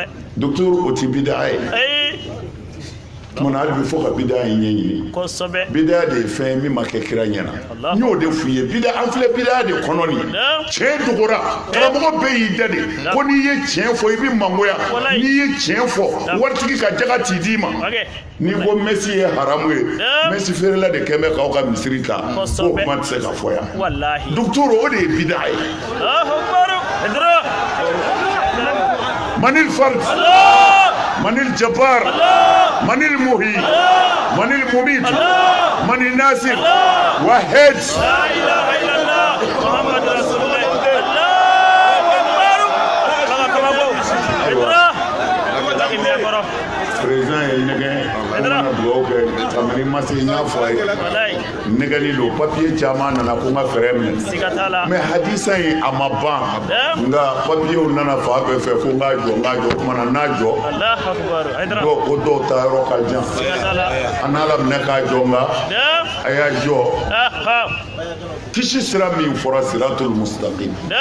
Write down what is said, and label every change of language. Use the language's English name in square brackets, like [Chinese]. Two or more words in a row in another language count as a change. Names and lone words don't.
[Bambara] docteur o tɛ bida ye tumana hali bi fo ka bida in ɲɛɲini bida de ye fɛn ye min ma kɛ kira ɲɛna n y'o de f'u ye bida an filɛ bida de kɔnɔ nin ye tiɲɛ dogora karamɔgɔ bɛɛ y'i da de ko n'i ye tiɲɛ fɔ I bɛ mangoya n'i ye tiɲɛ fɔ waritigi ka jaga t'i d'i ma n'i ko Messi ye haramu ye Messi feerela de kɛn bɛ k'aw ka misiri ta k'o kuma tɛ se ka fɔ yan docteur o de ye bida ye [Arabic] من الفرد من الجبار من المحيي من المميت من الناصر واحد لا إله إلا الله محمد رسول الله [Bambara] président ye nɛgɛ an kana dugawu kɛ kabini ma se n y'a fɔ a ye nɛgɛli don papier caman nana ko n ka fɛɛrɛ minɛ mais hadisa in a ma ban nka papiyew nana fa bɛɛ fɛ ko n k'a jɔ kumana n'a jɔ ko dɔw ta yɔrɔ ka jan an n'ala minɛ k'a jɔ nka a y'a jɔ kisi sira min fɔra [Arabic] الصراط المستقيم